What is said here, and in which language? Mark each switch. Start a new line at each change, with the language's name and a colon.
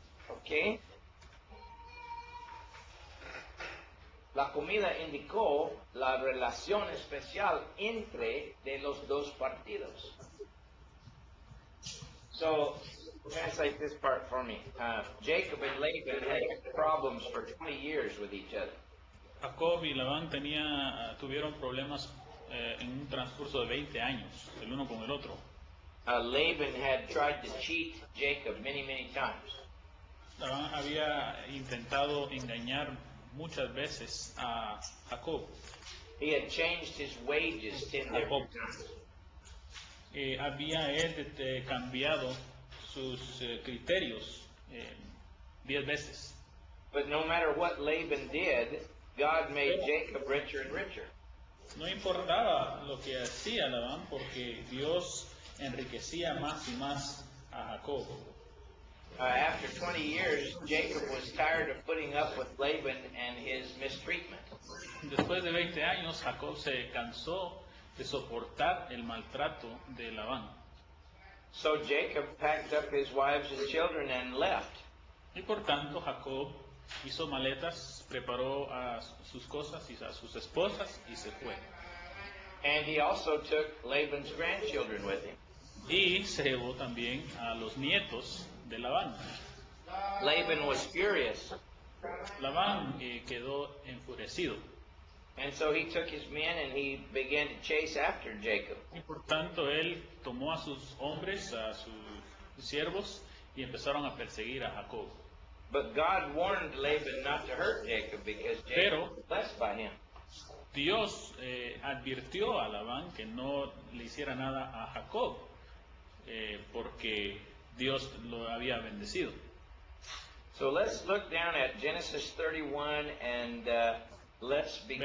Spanish: ¿Ok? La comida indicó la relación especial entre de los dos partidos.
English: So, translate this part for me. Jacob and Laban had problems for 20 years with each other.
Spanish: Jacob y Labán tuvieron problemas en un transcurso de 20 años, el uno con el otro.
English: Laban had tried to cheat Jacob many, many times.
Spanish: Labán había intentado engañar muchas veces a Jacob.
English: He had changed his wages 10 different times.
Spanish: Había él cambiado sus criterios 10 veces.
English: But no matter what Laban did, God made Jacob richer and richer.
Spanish: No importaba lo que hacía Labán porque Dios enriquecía más y más a Jacob.
English: After 20 years, Jacob was tired of putting up with Laban and his mistreatment.
Spanish: Después de 20 años, Jacob se cansó de soportar el maltrato de Labán.
English: So Jacob packed up his wives and children and left.
Spanish: Y por tanto, Jacob hizo maletas, preparó a sus cosas y a sus esposas y se fue.
English: And he also took Laban's grandchildren with him.
Spanish: Y se llevó también a los nietos de Labán.
English: Laban was furious.
Spanish: Labán quedó enfurecido.
English: And so he took his men and he began to chase after Jacob.
Spanish: Y por tanto él tomó a sus hombres, a sus siervos, y empezaron a perseguir a Jacob.
English: But God warned Laban not to hurt Jacob because Jacob was blessed by him.
Spanish: Dios advirtió a Labán que no le hiciera nada a Jacob porque Dios lo había bendecido.
English: So let's look down at Genesis 31 and let's begin